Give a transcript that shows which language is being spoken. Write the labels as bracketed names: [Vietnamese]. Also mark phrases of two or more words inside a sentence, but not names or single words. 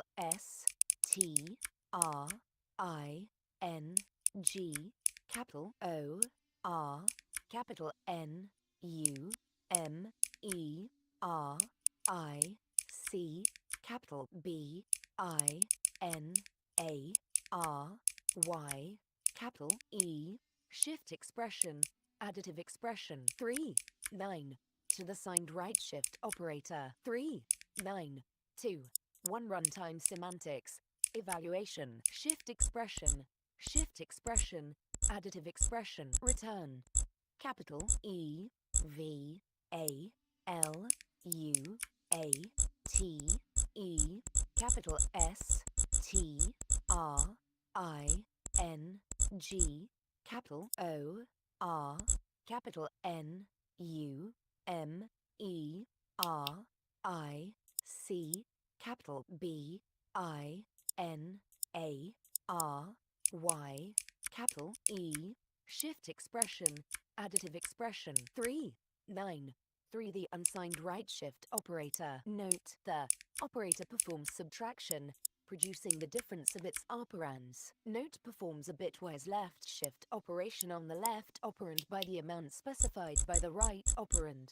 [English] S T R I N G, capital O R, capital N U M E R I C, capital B I N A R Y, capital E, shift expression, additive expression. 3, 9. To the signed right shift operator. 3, 9, 2. 1. Runtime semantics. Evaluation. Shift expression, additive expression. Return. Capital E V A L U A T E, capital S T R I N G, capital O R, capital N U M E R I C, capital B I N A R Y, capital E, shift expression, additive expression. 3, 9. 3. The unsigned right shift operator. Note, the operator performs subtraction, producing the difference of its operands. Note performs a bitwise left shift operation on the left operand by the amount specified by the right operand.